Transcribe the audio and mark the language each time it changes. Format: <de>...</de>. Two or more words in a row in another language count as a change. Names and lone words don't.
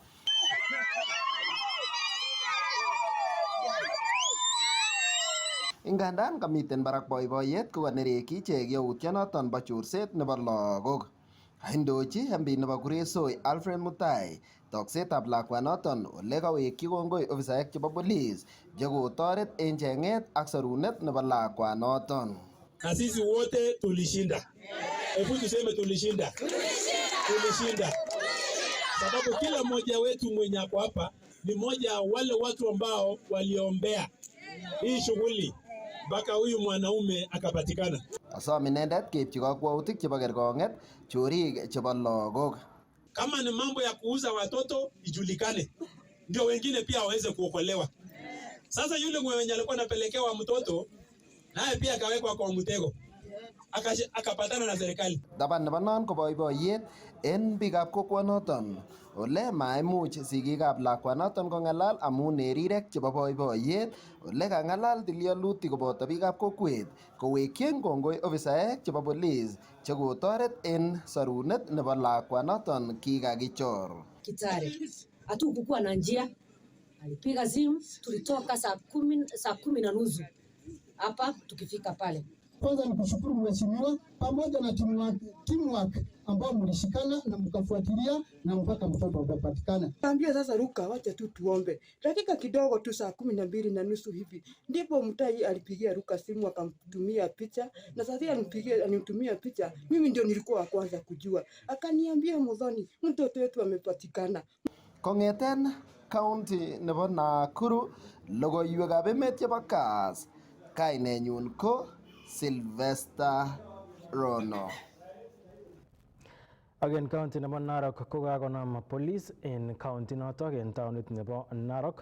<kln>Ingandan kamiten barak boiboiyet kokanereki ichek yautyonoton bo chorset nebo lagok. Indochi MP nebo Kuresoi Alfred Mutai toksetab lakwanoton ole kawekyi kongoi ofisaek chebo police chekotoret en chenget ak sarunet nebo lakwanoton.</kln> <sw>Na sisi wote tulishinda. Hebu tuseme tulishinda. Tulishinda. Sababu kila mmoja wetu mwenye hapo hapa ni mmoja wale watu ambao waliombea hii shughuli mpaka huyu mwanaume akapatikana.</sw> <kln>Asom inendet keipchi kakwautik chebo kerkonget chorik chebo lagok.</kln> <sw>Kama ni mambo ya kuuza watoto ijulikane, ndio wengine pia waweze kuokolewa. Sasa yule mwenye alikuwa anapelekewa mtoto naye pia akawekwa kwa mtego, akapatana na serikali.</sw> <kln>Taban nebo non ko boiboiyet en biikab kokwonoton ole maimuch sigikab lakwanoton kongalal amun nerirek chebo boiboiyet ole kangalal tilyalutik koboto biikab kokwet kowekyin kongoi ofisaek chebo police chekotoret en sarunet nebo lakwanoton kikakichor.</kln> <sw>Kitare hatukukuwa na njia, alipiga simu, tulitoka saa 10:30 hapa tukifika pale. Kwanza ni kushukuru mheshimiwa pamoja na teamwork ambao mlishikana na mkafuatilia na mpaka mtoto akapatikana. Ambia sasa Ruka, wacha tu tuombe. Dakika kidogo tu saa 12:30 hivi ndipo Mutai alipigia Ruka simu akamtumia picha, na sasa alinitumia picha, mimi ndio nilikuwa wa kwanza kujua. Akaniambia Muthoni, mtoto wetu amepatikana.</sw> <kln>Kongeten county nebo Nakuru logoiwekab emet chebo Kass, kainenyun ko Sylvester Rono. Again county nebo Narok ko kakonam police en county notok en taunit nebo Narok.</kln>